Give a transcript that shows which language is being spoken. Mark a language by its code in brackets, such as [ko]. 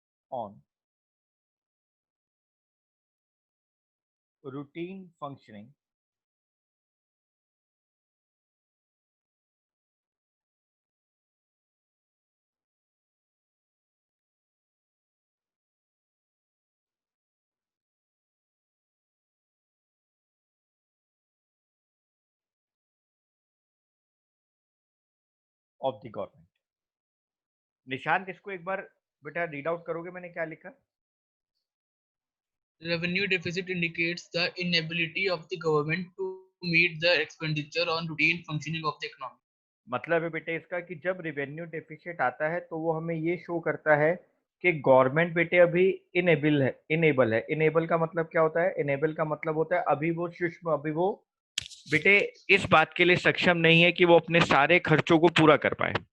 [en] on routine functioning of the government। [hi] Nishant, इसको एक बार बेटा रीड आउट करोगे मैंने क्या लिखा? [en] Revenue deficit indicates the inability of the government to to meet the expenditure on routine functioning of the economy. [hi] मतलब है बेटे इसका कि जब रेवेन्यू डेफिसिट आता है तो वो हमें ये शो करता है कि गवर्नमेंट बेटे अभी इनेबल का मतलब क्या होता है? इनेबल का मतलब होता है अभी वो बेटे इस बात के लिए सक्षम नहीं है कि वो अपने सारे खर्चों को पूरा कर पाए।